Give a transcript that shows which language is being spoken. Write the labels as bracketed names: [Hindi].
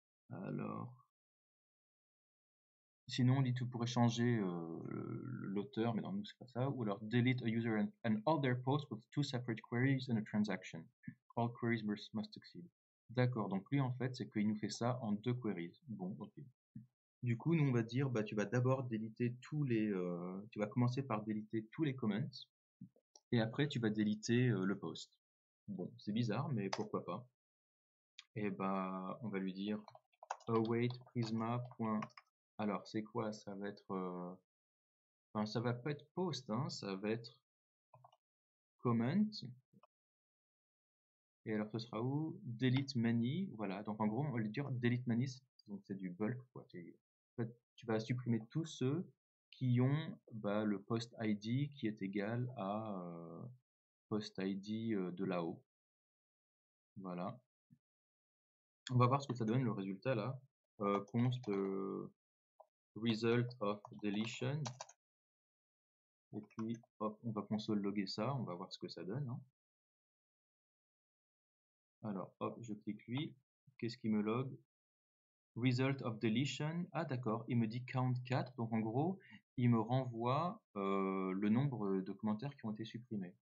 [French] Alors, sinon, on dit tu pourrais changer l'auteur, mais dans nous, c'est pas ça. Ou alors, [English] delete a user and all their posts with two separate queries and a transaction. All queries must succeed. [French] D'accord, donc lui, en fait, c'est qu'il nous fait ça en deux queries. Bon, ok. Du coup, nous, on va dire, bah, tu vas d'abord déliter tu vas commencer par déliter tous les comments, et après, tu vas déliter le post. Bon, c'est bizarre, mais pourquoi pas. Et bah, on va lui dire await prisma. Alors, c'est quoi? Ça va être, enfin, ça va pas être post, hein, ça va être comment. Et alors, ce sera où? Delete many. Voilà. Donc, en gros, on va lui dire delete many. Donc, c'est du bulk, quoi. En fait, tu vas supprimer tous ceux qui ont bah, le post ID qui est égal à post ID de là-haut. Voilà. On va voir ce que ça donne le résultat là. [English] Const result of deletion. [French] Et puis, hop, on va console logger ça. On va voir ce que ça donne. Hein. Alors, hop, je clique lui. Qu'est-ce qu'il me log? [English] Result of deletion. [French] Ah, d'accord, il me dit count 4. Donc, en gros, il me renvoie le nombre de commentaires qui ont été supprimés.